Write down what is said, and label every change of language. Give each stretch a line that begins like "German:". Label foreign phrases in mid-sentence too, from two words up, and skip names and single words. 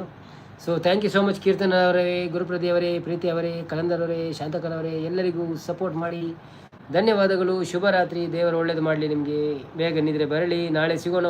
English: so thank you so much
Kannada: ಕೀರ್ತನ ಅವರೇ, ಗುರುಪ್ರದಿ ಅವರೇ, ಪ್ರೀತಿ ಅವರೇ, ಕಲಂದರ್ ಅವರೇ, ಶಾಂತಕಲಾ ಅವರೇ, ಎಲ್ಲರಿಗೂ ಸಪೋರ್ಟ್ ಮಾಡಿ ಧನ್ಯವಾದಗಳು. ಶುಭರಾತ್ರಿ. ದೇವರು ಒಳ್ಳೇದು ಮಾಡಲಿ ನಿಮಗೆ. ಬೇಗ ನಿದ್ರೆ ಬರಲಿ. ನಾಳೆ ಸಿಗೋಣ.